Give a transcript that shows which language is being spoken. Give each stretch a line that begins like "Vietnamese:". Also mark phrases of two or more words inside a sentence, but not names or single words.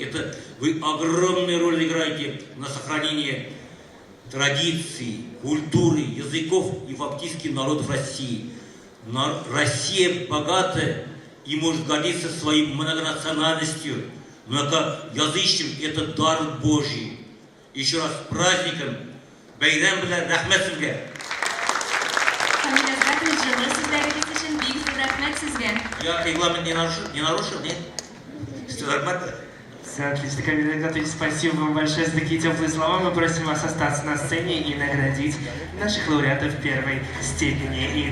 Russian: Это вы огромную роль играете на сохранение традиций, культуры, языков и фактически народов России. Россия богатая и может гордиться своей многонациональностью, многоязычным, это дар Божий. Еще раз с праздником.
Tatar: Бәйрәм белән рәхмәт сезгә.
Russian: Я регламент не нарушил, нет? Все нормально? Все отлично, Камиль Игнатович, спасибо вам большое за такие теплые слова. Мы просим вас остаться на сцене и наградить наших лауреатов первой степени.